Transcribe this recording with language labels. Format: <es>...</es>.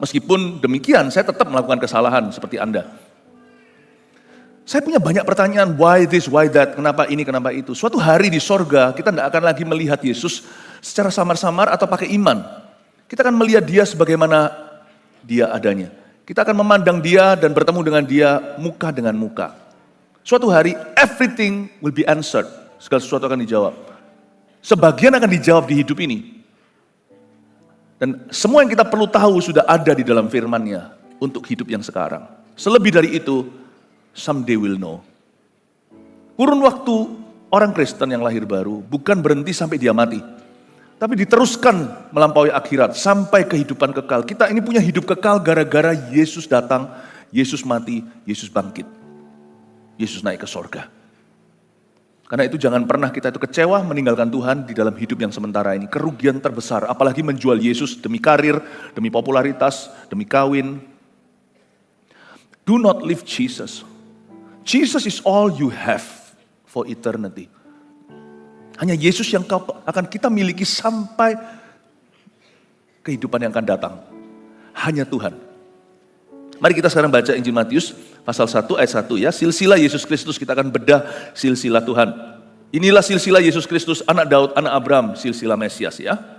<id>Meskipun demikian, saya tetap melakukan kesalahan seperti Anda. Saya punya banyak pertanyaan,</id> <en>why this, why that,</en> <id>kenapa ini, kenapa itu. Suatu hari di sorga, kita tidak akan lagi melihat Yesus secara samar-samar atau pakai iman. Kita akan melihat dia sebagaimana dia adanya. Kita akan memandang dia dan bertemu dengan dia muka dengan muka. Suatu hari,</id> <en>everything will be answered.</en> <id>Segala sesuatu akan dijawab. Sebagian akan dijawab di hidup ini. Dan semua yang kita perlu tahu sudah ada di dalam firman-Nya untuk hidup yang sekarang. Selebih dari itu,</id> <en>someday we'll know.</en> <id>Kurun waktu orang Kristen yang lahir baru bukan berhenti sampai dia mati. Tapi diteruskan melampaui akhirat sampai kehidupan kekal. Kita ini punya hidup kekal gara-gara Yesus datang, Yesus mati, Yesus bangkit. Yesus naik ke sorga. Karena itu jangan pernah kita itu kecewa meninggalkan Tuhan di dalam hidup yang sementara ini. Kerugian terbesar, apalagi menjual Yesus demi karir, demi popularitas, demi kawin.</id> <en>Do not leave Jesus. Jesus is all you have for eternity.</en> <id>Hanya Yesus yang akan kita miliki sampai kehidupan yang akan datang. Hanya Tuhan. Mari kita sekarang baca Injil Matius pasal 1 ayat 1 ya. Silsilah Yesus Kristus, kita akan bedah silsilah Tuhan. Inilah silsilah Yesus Kristus, anak Daud, anak Abraham, silsilah Mesias ya.</id>